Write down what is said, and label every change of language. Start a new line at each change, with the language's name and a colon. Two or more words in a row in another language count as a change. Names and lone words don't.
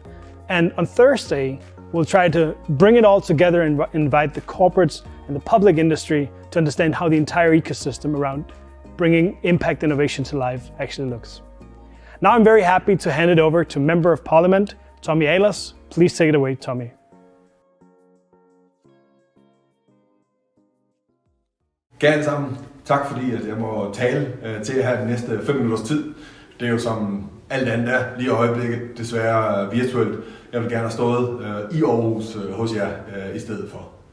English: And on Thursday, we'll try to bring it all together and invite the corporates and the public industry to understand how the entire ecosystem around bringing impact innovation to life actually looks. Now I'm very happy to hand it over to Member of Parliament, Tommy Ahlers. Please take it away, Tommy.
Danish: Kære alle sammen, tak fordi at jeg må tale til jer her de næste 5 minutters tid. Det er jo som alt andet er lige i øjeblikket, desværre virtuelt. Jeg vil gerne have stået i Aarhus hos jer i stedet for.